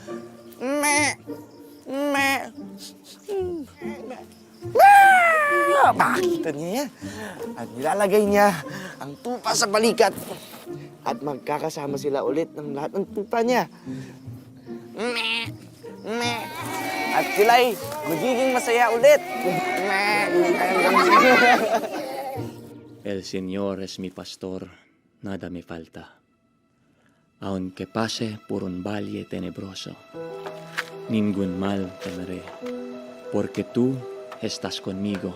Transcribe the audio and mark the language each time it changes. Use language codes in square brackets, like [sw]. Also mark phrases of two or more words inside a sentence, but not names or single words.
[tl] Makikita niya yan. At nilalagay niya ang tupa sa balikat. At magkakasama sila ulit ng lahat ng tupa niya. At sila'y magiging masaya ulit. [es] El Señor es mi pastor, nada me falta. Aunque pase por un valle tenebroso, ningún mal temeré, porque tú estás conmigo.